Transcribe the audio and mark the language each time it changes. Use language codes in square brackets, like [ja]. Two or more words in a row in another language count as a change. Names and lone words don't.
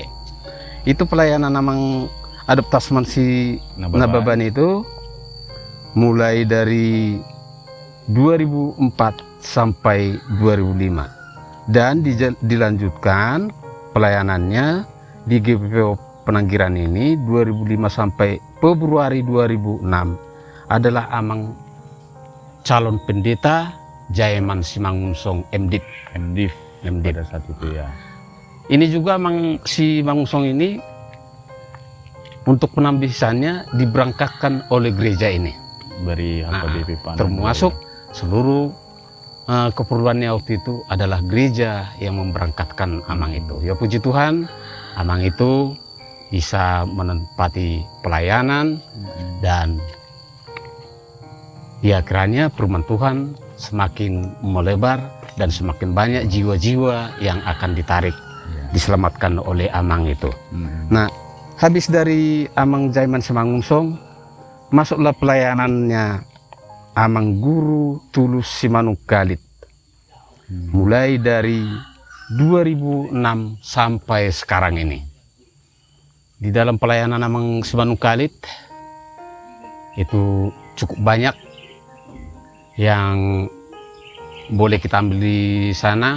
[id] Itu pelayanan namang Adop Tasman si Nababan itu mulai dari 2004 sampai 2005 dan dilanjutkan pelayanannya di GPO Penanggiran ini 2005 sampai Februari 2006 adalah amang calon pendeta Jayaman Simangunsong MDIP. pada saat itu ya. Ini juga amang si Mangunsong ini untuk penambisannya diberangkatkan oleh gereja ini. Dari HKBP Panang. Termasuk seluruh keperluannya waktu itu adalah gereja yang memberangkatkan amang itu. Ya puji Tuhan, amang itu bisa menempati pelayanan dan ya kiranya firman Tuhan semakin melebar dan semakin banyak jiwa-jiwa yang akan ditarik, diselamatkan oleh amang itu. Nah, habis dari amang Jayaman Simangunsong, masuklah pelayanannya amang Guru Tulus Simanungkalit. Mulai dari 2006 sampai sekarang ini. Di dalam pelayanan amang Simanungkalit itu cukup banyak yang boleh kita ambil di sana.